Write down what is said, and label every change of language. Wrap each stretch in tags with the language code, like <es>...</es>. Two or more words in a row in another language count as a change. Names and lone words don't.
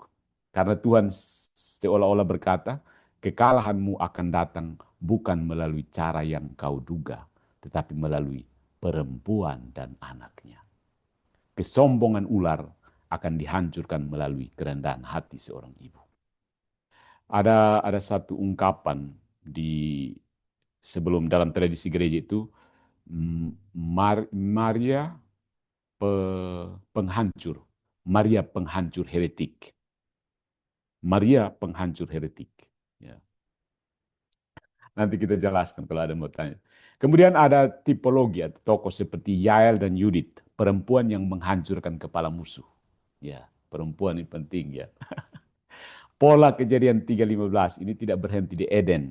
<id>Karena Tuhan seolah-olah berkata, kekalahanmu akan datang bukan melalui cara yang kau duga, tetapi melalui perempuan dan anaknya. Kesombongan ular akan dihancurkan melalui kerendahan hati seorang ibu. Ada satu ungkapan di sebelum dalam tradisi gereja itu, Maria penghancur, Maria penghancur heretik, Maria penghancur heretik. Ya. Nanti kita jelaskan kalau ada mau tanya. Kemudian ada tipologi atau tokoh seperti Yael dan Yudit, perempuan yang menghancurkan kepala musuh. Ya, perempuan ini penting ya. Pola kejadian 3:15 ini tidak berhenti di Eden.</id>